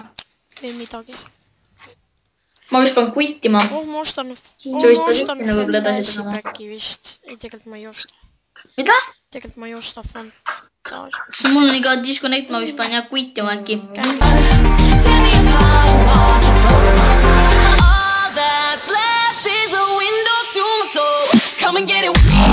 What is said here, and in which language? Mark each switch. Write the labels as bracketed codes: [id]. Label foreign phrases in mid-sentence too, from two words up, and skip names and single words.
[et] Ei midagi. Ma viskan quittima. Ma ostan üksinda võib-olla edasi Fantasy panema. Packi vist. Ei, tegelikult ma ei osta. Mida? Tegelikult ma ei osta Fantasy. Mul on iga disconnect, ma vist panen jah quittima äkki. [en] All that's left is a window to my soul. Come and get it.